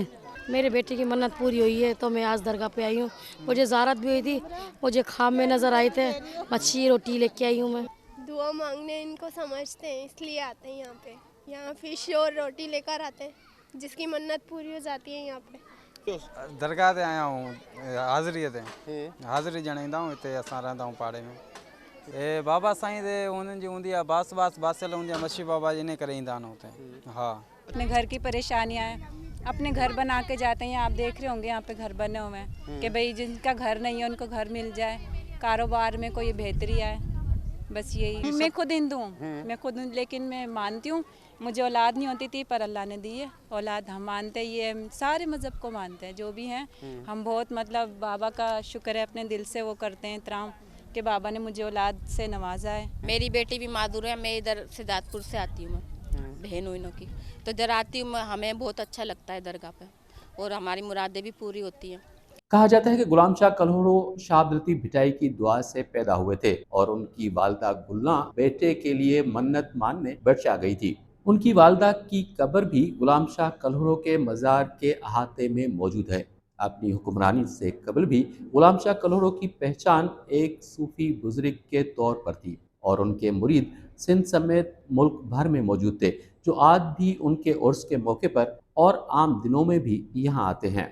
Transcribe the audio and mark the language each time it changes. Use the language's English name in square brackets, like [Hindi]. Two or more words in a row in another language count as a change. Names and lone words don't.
[Urdu] میرے بیٹے کی منت پوری ہوئی ہے تو میں آج درگاہ پہ آئی ہوں. مجھے زیارت بھی ہوئی تھی، مجھے خواب میں نظر آئے تھے، مچھی روٹی لے کے آئی ہوں میں. دعا مانگنے ان کو سمجھتے ہیں اس لیے آتے ہیں یہاں پہ. یہاں فش اور روٹی لے کر آتے ہیں، جس کی منت پوری ہو جاتی ہے یہاں پہ. [Sindhi] दरगाह ते आया हूँ हाज़िरी ते हाज़िरी ॼणाईंदा हूँ। हिते असां रहंदा हूँ पाड़े में। ए बाबा साईं ते उन्हनि जी हूंदी आहे बास बासियल हूंदी आहे मच्छी बाबा इन करे ईंदा आहिनि हुते। हाँ, [Urdu] اپنے گھر کی پریشانیاں ہیں، اپنے گھر بنا کے جاتے ہیں. آپ دیکھ رہے ہوں گے یہاں پہ گھر بنے ہوئے ہیں کہ بھائی جن کا گھر نہیں ہے ان کو گھر مل جائے، کاروبار میں کوئی بہتری آئے، بس یہی. میں خود ہندو ہوں، میں خود، لیکن میں مانتی ہوں مجھے اولاد نہیں ہوتی تھی پر اللہ نے دی ہے اولاد. ہم مانتے ہیں، یہ سارے مذہب کو مانتے ہیں جو بھی ہیں۔ ہم بہت مطلب بابا کا شکر ہے، اپنے دل سے وہ کرتے ہیں احترام کہ بابا نے مجھے اولاد سے نوازا ہے. میری بیٹی بھی مادور ہے، میں ادھر سدھارتھ پور سے آتی ہوں، بہن ہوئی انوں کی، تو ادھر آتی ہوں. ہمیں بہت اچھا لگتا ہے درگاہ پہ اور ہماری مرادیں بھی پوری ہوتی ہیں. کہا جاتا ہے کہ غلام شاہ کلہوڑو شاہ عبداللطیف بھٹائی کی دعا سے پیدا ہوئے تھے اور ان کی والدہ گلنا بیٹے کے لیے منت ماننے برشا گئی تھی. ان کی والدہ کی قبر بھی غلام شاہ کلہوڑو کے مزار کے احاطے میں موجود ہے. اپنی حکمرانی سے قبل بھی غلام شاہ کلہوڑو کی پہچان ایک صوفی بزرگ کے طور پر تھی اور ان کے مرید سندھ سمیت ملک بھر میں موجود تھے، جو آج بھی ان کے عرس کے موقع پر اور عام دنوں میں بھی یہاں آتے ہیں.